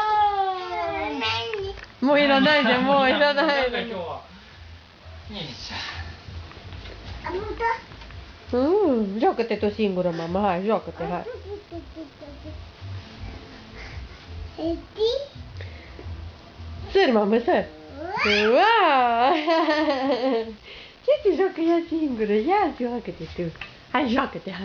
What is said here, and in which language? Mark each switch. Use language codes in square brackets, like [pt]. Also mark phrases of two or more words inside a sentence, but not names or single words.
[ja] もういらないじゃん、もういらない。今日は。よいし [ro] ょ。Joacă te tot singură, mama, hai, joacă-te, hai. Sări, mamă, sări. Ce te joacă ea singură? Ia, joacă-te tu. Hai, joacă-te, hai.